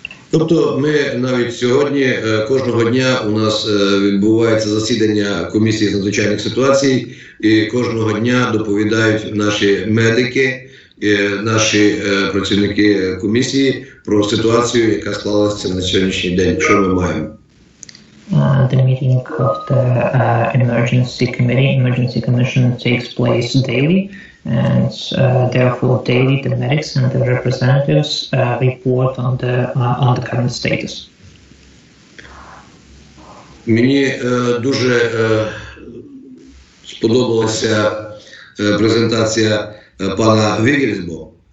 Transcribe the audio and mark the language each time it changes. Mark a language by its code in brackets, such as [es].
[uk] Тобто ми навіть сьогодні, кожного дня у нас відбувається засідання комісії з надзвичайних ситуацій, і кожного дня доповідають наші медики, наші працівники комісії про ситуацію, яка склалася на сьогоднішній день, що ми маємо. [en] The meeting of the emergency commission takes place daily, and therefore daily the medics and the representatives report on the current status. [uk] Мені дуже сподобалася презентація пана Wigelsbo.